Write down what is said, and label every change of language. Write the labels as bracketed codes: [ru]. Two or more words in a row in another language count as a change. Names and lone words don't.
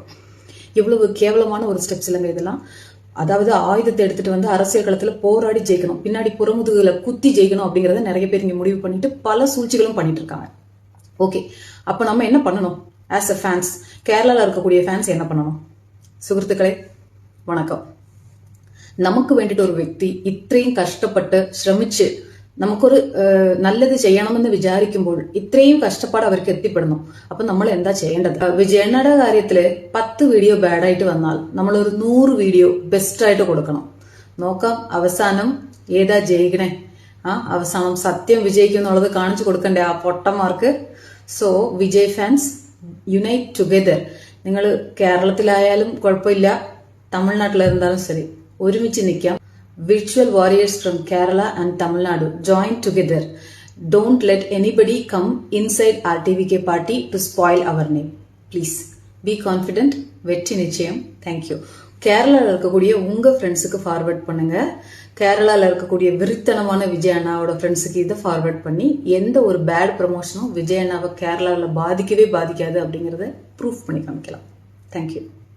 [ta] இவ்வளவு கேவலமான ஒரு ஸ்டெப்ஸ் இல்லைங்க இதெல்லாம். அதாவது ஆயுதத்தை எடுத்துட்டு வந்து அரசியல் களத்துல போராடி ஜெயிக்கணும், பின்னாடி புறமுதுகுல குத்தி ஜெயிக்கணும் அப்படிங்கறத நிறைய பேர் இங்க முடிவு பண்ணிட்டு பல சூழ்ச்சிகளும் பண்ணிட்டு இருக்காங்க. ஓகே, அப்ப நம்ம என்ன பண்ணணும்? [en] As a fans, [ta] கேரளால இருக்கக்கூடிய ஃபேன்ஸ் என்ன பண்ணணும்? சுகிருத்துக்களே வணக்கம். [ml] നമുക്ക് വേണ്ടിട്ട് ഒരു വ്യക്തി ഇത്രയും കഷ്ടപ്പെട്ട് ശ്രമിച്ച് നമുക്കൊരു നല്ലത് ചെയ്യണമെന്ന് വിചാരിക്കുമ്പോൾ ഇത്രയും കഷ്ടപ്പാട് അവർക്ക് എത്തിപ്പെടുന്നു. അപ്പൊ നമ്മൾ എന്താ ചെയ്യേണ്ടത്? വിജയണ്ണയുടെ കാര്യത്തില് 10 വീഡിയോ ബാഡായിട്ട് വന്നാൽ നമ്മൾ ഒരു 100 വീഡിയോ ബെസ്റ്റ് ആയിട്ട് കൊടുക്കണം. നോക്കാം അവസാനം ഏതാ ജയിക്കണേ. അവസാനം സത്യം വിജയിക്കും എന്നുള്ളത് കാണിച്ചു കൊടുക്കണ്ടേ ആ പൊട്ടന്മാർക്ക്. [en] So Vijay fans unite together. [ml] നിങ്ങൾ കേരളത്തിലായാലും കുഴപ്പമില്ല, തമിഴ്നാട്ടിലിരുന്നാലും ശരി, ഒരുമിച്ച് നിൽക്കാം. [en] Virtual warriors from Kerala and Tamil Nadu join together. Don't let anybody come inside RTVK party to spoil our name. Please be confident. [ta] வெற்றி நிச்சயம். தேங்க்யூ. கேரளாவில் இருக்கக்கூடிய உங்க ஃப்ரெண்ட்ஸுக்கு ஃபார்வர்ட் பண்ணுங்க. கேரளாவில் இருக்கக்கூடிய விரித்தனமான விஜய் அண்ணாவோட ஃப்ரெண்ட்ஸுக்கு இதை ஃபார்வர்ட் பண்ணி எந்த ஒரு [en] bad promotionum [ta] விஜய் அண்ணாவை கேரளாவில் பாதிக்கவே பாதிக்காது அப்படிங்கிறத ப்ரூஃப் பண்ணி காமிக்கலாம். தேங்க்யூ.